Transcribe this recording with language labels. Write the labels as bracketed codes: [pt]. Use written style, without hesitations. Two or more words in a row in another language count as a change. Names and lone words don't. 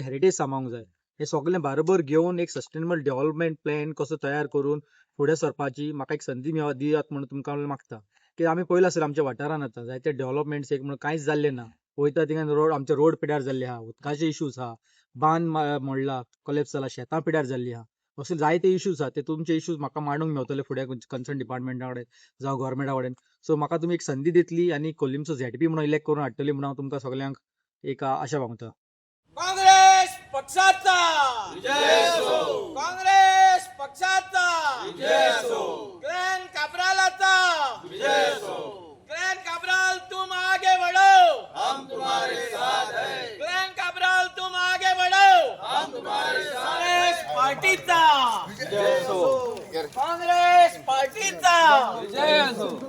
[kok] हेरिटेज सांबाळूंक जाय हे सगळें बरोबर घेवन एक [en] sustainable development plan [kok] कसो तयार करून फुडें सरपाची म्हाका एक संदी दियात म्हणून तुमकां मागता की आमी पयलें आसलें आमच्या वाठारांत आतां जायते डेव्हलपमेंट्स एक म्हणून कांयच जाल्लें ना वयता थिंगा रोड आमचे रोड पिड्यार जाल्ले आहा उदकाचे इश्यूज आहा बांद मोडला कोलेप्स जाला शेतां पिड्यार जाल्लीं आहा अशे जायते इश्यूज आहा ते तुमचे इश्यूज म्हाका मांडूंक मेळटले फुडें कन्सर्न डिपार्टमेंटा कडेन जावं गव्हर्मेंटा कडेन सो म्हाका तुमी एक संदी दितली आनी कोल्लीमचो झेडपी म्हणून इलेक्ट करून हाडटली म्हणून हांव तुमकां सगळ्यांक एक आशा बांगता काँग्रेस पक्षाचा विजय असो काँग्रेस पक्षाचा विजय असो ग्लेन काब्रालाचा विजय असो ग्लेन काब्राल [hi] तुम आगे बढ़ो हम तुम्हारे साथ हैं [kok] ग्लेन काब्राल [hi] तुम आगे बढ़ो हम तुम्हारे साथ [kok] काँग्रेस पार्टीचा विजय असो काँग्रेस पार्टीचा विजय असो